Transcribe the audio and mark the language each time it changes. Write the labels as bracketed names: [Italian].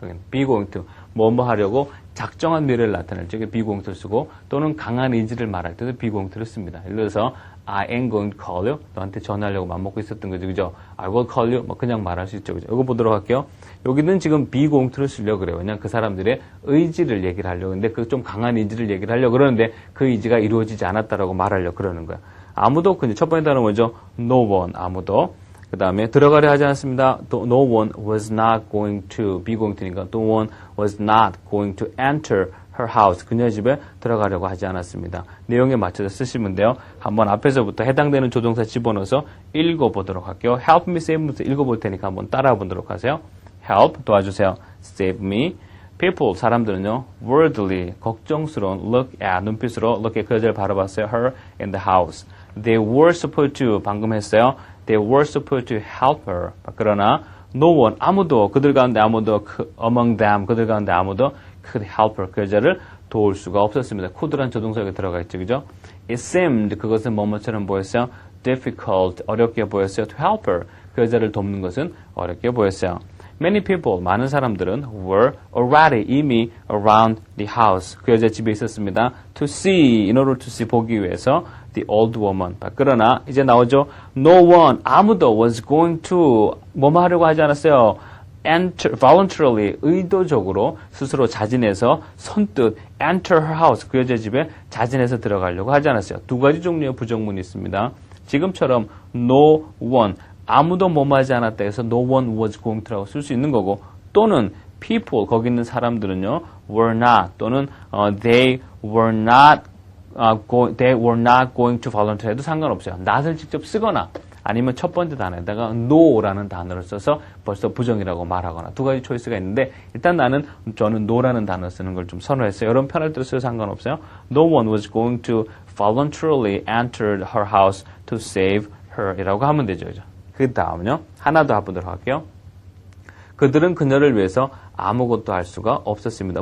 [Korean] be going to 뭐뭐 하려고 작정한 미래를 나타낼 적에 be going to 쓰고 또는 강한 의지를 말할 때도 be going to를 씁니다. 예를 들어서 [English] I am going to call you. [Korean] 너한테 전화하려고 맘먹고 있었던 거죠. 그죠? [English] I will call you. [Korean] 뭐 그냥 말할 수 있죠. 그죠? 이거 보도록 할게요. 여기는 지금 be going to를 쓰려고 그래요. 왜냐면 그 사람들의 의지를 얘기를 하려고 하는데 그 좀 강한 의지를 얘기를 하려고 그러는데 그 의지가 이루어지지 않았다라고 말하려고 그러는 거야. 아무도 첫 번째 단어 뭐죠? [English] No one. [Korean] 아무도. 그 다음에 들어가려 하지 않았습니다. [English] No one was not going to be going to니까 no one was not going to enter her house. [Korean] 그녀의 집에 들어가려고 하지 않았습니다. 내용에 맞춰서 쓰시면 돼요. 한번 앞에서부터 해당되는 조동사 집어넣어서 읽어보도록 할게요. help me save me 읽어볼 테니까 한번 따라해 보도록 하세요. [English] help 도와주세요. save me. people [Korean] 사람들은요 [English] worldly [Korean] 걱정스러운 [English] look at [Korean] 눈빛으로 [English] look at [Korean] 그녀를 바라봤어요. [English] her in the house. They were supposed to [Korean] 방금 했어요. [English] They were supposed to help her. [Korean] 그러나 [English] no one [Korean] 아무도 그들 가운데 아무도 [English] among them [Korean] 그들 가운데 아무도 [English] could help her [Korean] 그 여자를 도울 수가 없었습니다. could란 조동사가 들어가 있죠, 그죠? [English] It seemed [Korean] 그것은 뭐뭐처럼 보였어요. difficult 어렵게 보였어요. [English] To help her [Korean] 그 여자를 돕는 것은 어렵게 보였어요. [English] Many people [Korean] 많은 사람들은 [English] were already [Korean] 이미 [English] around the house [Korean] 그 여자 집에 있었습니다. [English] To see in order to see [Korean] 보기 위해서 [English] the old woman. [Korean] 그러나 이제 나오죠. [English] No one [Korean] 아무도 [English] was going to [Korean] 뭐뭐 하려고 하지 않았어요. [English] enter voluntarily [Korean] 의도적으로 스스로 자진해서 선뜻 [English] enter her house [Korean] 그 여자 집에 자진해서 들어가려고 하지 않았어요. 두 가지 종류의 부정문이 있습니다. 지금처럼 no one 아무도 뭐뭐 하지 않았다 해서 [English] no one was going to [Korean] 라고 쓸 수 있는 거고 또는 people 거기 있는 사람들은요 were not 또는 [English] they were not going to volunteer [Korean] 해도 상관없어요. not을 직접 쓰거나 아니면 첫 번째 단어에다가 no라는 단어를 써서 벌써 부정이라고 말하거나 두 가지 초이스가 있는데 일단 저는 no라는 단어 쓰는 걸 좀 선호했어요. 여러분 편할 대로 써도 상관없어요. [English] No one was going to voluntarily enter her house to save her 이라고 하면 되죠. [Korean] 그 다음은요. 하나 더 해보도록 할게요. 그들은 그녀를 위해서 아무것도 할 수가 없었습니다.